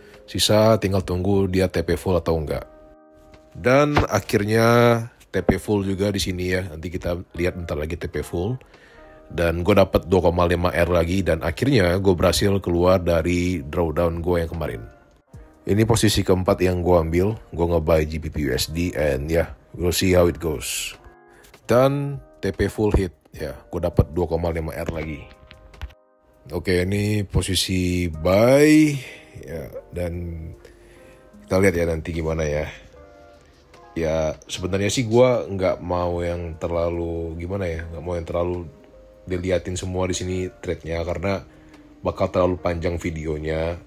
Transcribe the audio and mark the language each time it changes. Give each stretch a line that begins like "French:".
Indonesian: Sisa tinggal tunggu dia TP full atau enggak. Dan akhirnya TP full juga di sini ya. Nanti kita lihat bentar lagi TP full. Dan gue dapat 2,5R lagi dan akhirnya gue berhasil keluar dari drawdown gue yang kemarin. Ini posisi keempat yang gue ambil. Gue nge-buy
English: GBP USD and ya, we'll see how it goes.
Indonesian: Dan TP full hit ya, gue dapat 2,5R lagi. Oke, ini posisi buy ya, dan kita lihat ya nanti gimana ya. Ya sebenarnya sih gue nggak mau yang terlalu gimana ya, nggak mau yang terlalu diliatin semua di sini trade-nya karena bakal terlalu panjang videonya.